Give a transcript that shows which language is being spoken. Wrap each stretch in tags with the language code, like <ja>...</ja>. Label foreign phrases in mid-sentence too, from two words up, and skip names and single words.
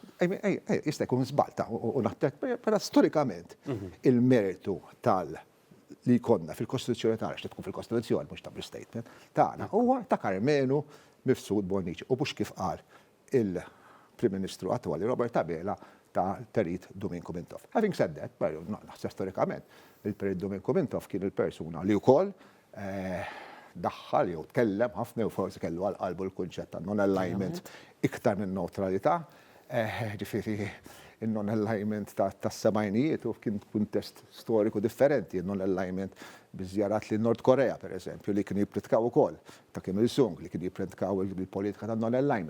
<mt>Jista' jkun żbalta u naħseb però storikament il-mertu tal li jkollna fil-Kostituzzjoni tagħna x'trid tkun fil-Kostituzzjoni mhux ta' statement tagħna huwa ta' Karmenu Mifsud Bonnici u mhux kif qal il-Prim Ministru attwali Robert Tabela ta' Perit Domingo Mintoff.</mt> <en>Having said that,</en> <mt>naħseb storikament, il-Perit Domingo Mintoff kien il-persuna li wkoll daħħal jew tkellem ħafna u forsi kellu għal qalbu l-kunċett ta' non-alignment iktar minn neutralità. Ġifieri il-non-alignment tas-sebgħinijiet u kien kuntest storiku differenti, il-non-alignment biżjarat li Nord Korea, per eżempju, li kien jippritkaw ukoll ta' Kim Il-sung, li kien jippritkaw il-politika ta' non-alignment.</mt>